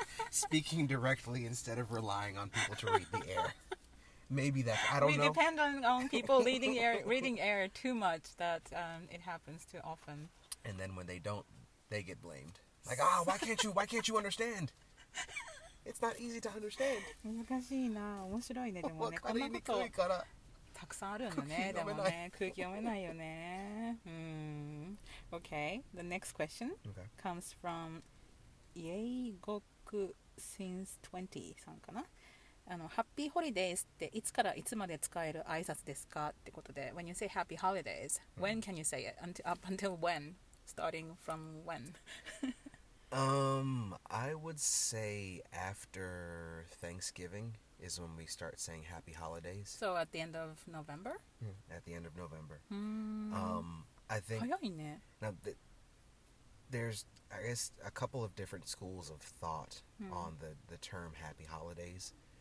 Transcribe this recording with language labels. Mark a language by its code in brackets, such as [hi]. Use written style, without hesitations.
[en] Speaking directly instead of relying on people to read the air. Maybe that, I don't know. We depend on people reading air too much that it happens too often. And then when they don't, they get blamed. Like, why can't you understand? It's not easy to understand. [ja] 難しいな。面白いね、でもね。こんなことたくさんあるんだね。でもね、空気読めないよね。 [en] Okay, the next question comes from 英語 since 20さんかな。 [ja] ハッピーホリデーズっていつからいつまで使える挨拶ですかってことで、 when you say happy holidays, when can you say it? [en] Up until when? Starting from when? I would say after Thanksgiving is when we start saying happy holidays. So at the end of November? At the end of November. I think [ja] 早いね。 [en] now there's, I guess, a couple of different schools of thought on the term happy holidays.